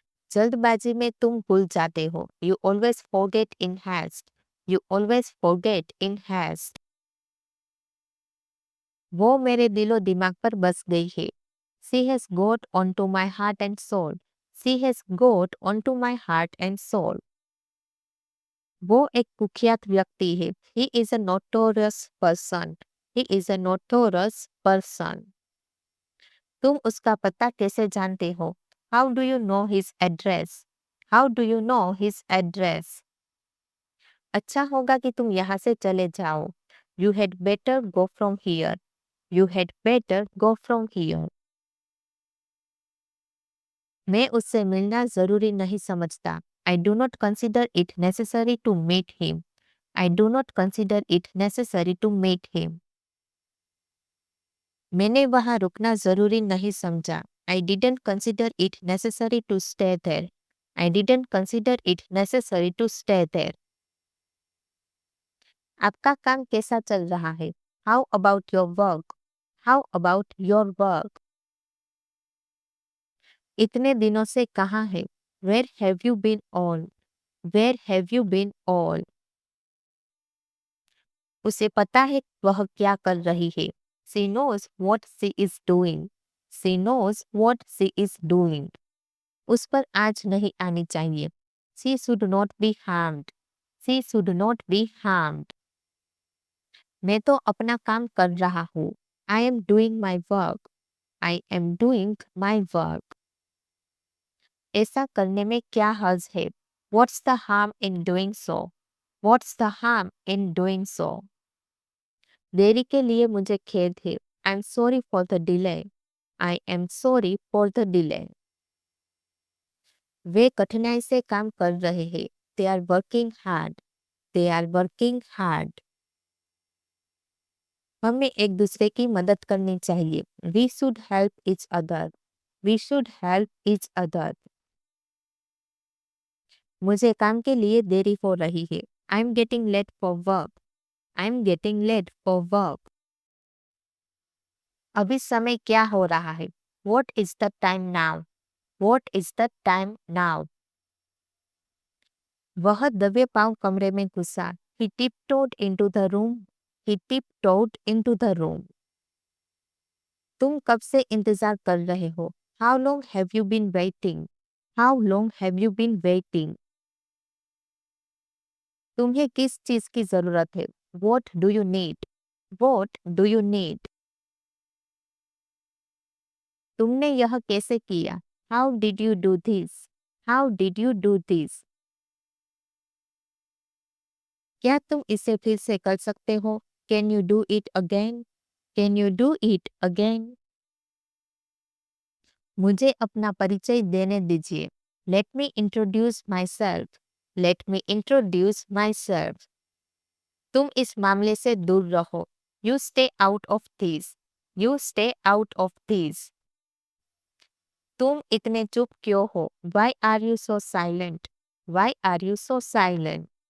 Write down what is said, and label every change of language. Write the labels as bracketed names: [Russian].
[Hindi] जल्दबाजी में तुम भूल जाते हो. [English] You always forget in haste. You always forget in haste. [Hindi] वो मेरे दिलो दिमाग पर बस गई है. [English] She has got onto my heart and soul. She has got onto my heart and soul. [Hindi] वो एक कुख्यात व्यक्ति है. [English] He is a notorious person. He is a notorious person. [Hindi] तुम उसका पता कैसे जानते हो? [English] How do you know his address? How do you know his address? [Hindi] अच्छा होगा कि तुम यहाँ से चले जाओ. [English] You had better go from here. You had better go from here. [Hindi] मैं उससे मिलना जरूरी नहीं समझता. [English] I do not consider it necessary to meet him. I do not consider it necessary to meet him. [Hindi] मैंने वहाँ रुकना जरूरी नहीं समझा. [English] I didn't consider it necessary to stay there. I didn't consider it necessary to stay there. [Hindi] आपका काम कैसा चल रहा है? [English] How about your work? How about your work? [Hindi] इतने दिनों से कहाँ है? [English] Where have you been all? Where have you been all? [Hindi] उसे पता है वह क्या कर रही है. [English] She knows what she is doing. She knows what she is doing. [Hindi] उस पर आज नहीं आनी चाहिए. [English] She should not be harmed. She should not be harmed. [Hindi] मैं तो अपना काम कर रहा हूँ. [English] I am doing my work. I am doing my work. [Hindi] ऐसा करने में क्या हर्ज है? [English] What's the harm in doing so? What's the harm in doing so? [Hindi] देरी के लिए मुझे खेद है. [English] I'm sorry for the delay. I am sorry for the delay. [Hindi] वे कठिनाई से काम कर रहे हैं. [English] They are working hard. They are working hard. [Hindi] हमें एक दूसरे की मदद करनी चाहिए. [English] We should help each other. We should help each other. [Hindi] मुझे काम के लिए देरी हो रही है. [English] I'm getting late for work. I'm getting late for work. [Hindi] अभी समय क्या हो रहा है? [English] What is the time now? What is the time now? [Hindi] वह दबे पांव कमरे में घुसा. [English] He tiptoed into the room. He tiptoed into the room. [Hindi] तुम कब से इंतजार कर रहे हो? [English] How long have you been waiting? How long have you been waiting? [Hindi] तुम्हें किस चीज की जरूरत है? [English] What do you need? What do you need? [Hindi] तुमने यह कैसे किया? [English] How did you do this? How did you do this? [Hindi] क्या तुम इसे फिर से कर सकते हो? [English] Can you do it again? Can you do it again? [Hindi] मुझे अपना परिचय देने दीजिए. [English] Let me introduce myself. Let me introduce myself. [Hindi] तुम इस मामले से दूर रहो. [English] You stay out of this. You stay out of this. [Hindi] तुम इतने चुप क्यों हो? [English] Why are you so silent? Why are you so silent?